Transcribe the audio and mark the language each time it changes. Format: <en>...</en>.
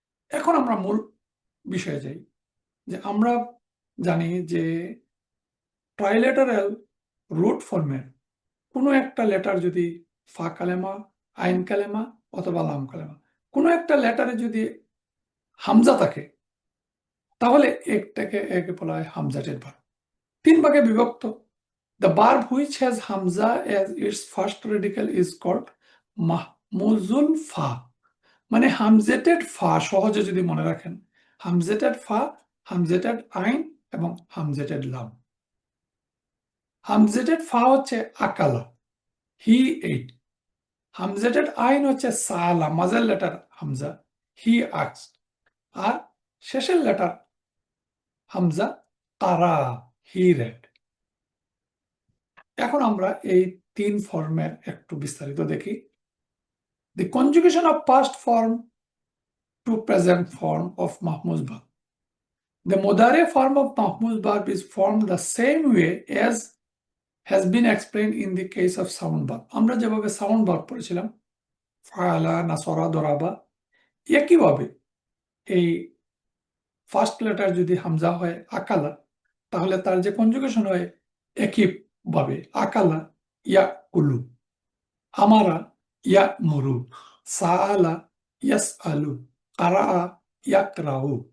<bn>এখন আমরা মূল বিষয়ে যাই, যে আমরা জানি যে ট্রাইলেটারাল রুট ফর্মের কোনো একটা লেটার যদি ফা কালেমা, আইন কালেমা অথবা লাম কালেমা, কোনো একটা লেটারে যদি হামজা থাকে, তাহলে একে বলা হয় হামজাটেড ভার্ব। 3 ভাগে বিভক্ত।</bn> <en>The verb which has hamza as its first radical is called mahmuzul fa,</en> <bn>মানে হামজেটেড ফা। সহজে যদি মনে রাখেন, হামজেটেড ফা, হামজেটেড আইন এবং হামজেটেড লাম। হামজেটেড ফা হচ্ছে আকালা,</bn> <en>He ate.</en> <bn>হামজেটেড আইন হচ্ছে সালা, মাঝের লেটার হামজা,</bn> <en>He asks.</en> <bn>আর শেষের লেটার হামজা তারা,</bn> <en>He read.</en> <bn>এখন আমরা এই 3 ফর্মের একটু বিস্তারিত দেখি।</bn> <en>The conjugation of past form to present form of mahmuz verb. The mudare form of mahmuz verb is formed the same way as has been explained in the case of sound verb.</en> <bn>আমরা যেভাবে sound verb পড়েছিলাম, ফাআলা, নাসরা, দরাবা, একইভাবে এই first letter যদি হামজা হয় আকালা, তাহলে তার যে কনজুগেশন হয় একইভাবে আকালা ইয়াকুলু, আমারা ইয়ামুরু, সাআলা ইয়াসআলু, কারাআ ইয়াকরাউ।</bn>